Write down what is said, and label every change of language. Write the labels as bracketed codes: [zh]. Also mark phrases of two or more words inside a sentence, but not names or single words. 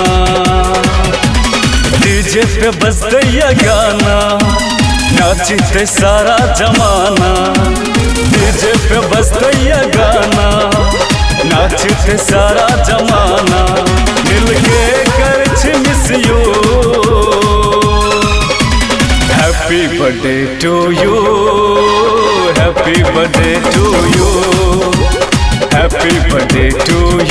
[hi] डीजे पे बजते ये गाना, नाचते सारा जमाना। डीजे पे बजते ये गाना, नाचते सारा जमाना। मिलके कर [en] miss you, happy birthday to you, happy birthday to you, happy birthday to